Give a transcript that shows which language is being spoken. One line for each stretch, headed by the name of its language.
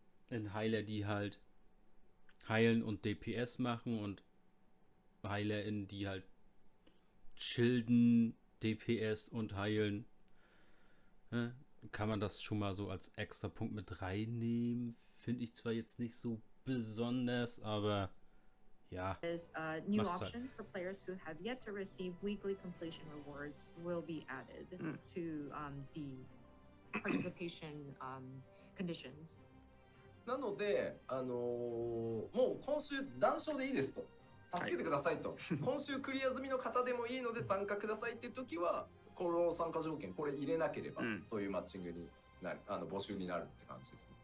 German: In Heiler, die halt heilen und DPS machen, und HeilerInnen, die halt schilden, DPS und heilen. Ja, kann man das schon mal so als extra Punkt mit reinnehmen? Finde ich zwar jetzt nicht so besonders, aber ja.
English: This new option for players who have yet to receive weekly completion rewards will be added to the participation conditions.
Japanese: なので、もう今週断勝でいいですと。助けてくださいと。今週クリア済みの方でもいいので参加くださいっていう時は、この参加条件これ入れなければ、そういうマッチングになる、募集になるって感じですね。